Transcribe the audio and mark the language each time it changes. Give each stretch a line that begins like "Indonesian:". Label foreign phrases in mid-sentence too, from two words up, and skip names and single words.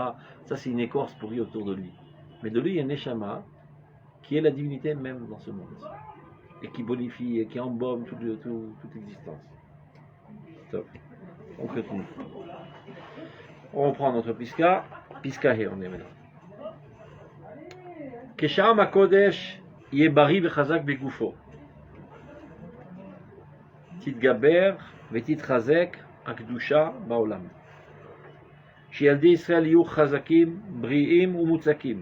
French: Ça, c'est une écorce pourrie autour de lui. Mais de lui, il y a un Neshama qui est la divinité même dans ce monde. Et qui bonifie et qui embaume toute l'existence. Top. On continue. On reprend notre Piska. Piska He, on est maintenant.
Hebrew: כשם הקודש יהא בריא וחזק בגופו. תתגבר ותתחזק הקדושה בעולם. שילדי ישראל יהיו חזקים, בריאים ומוצקים.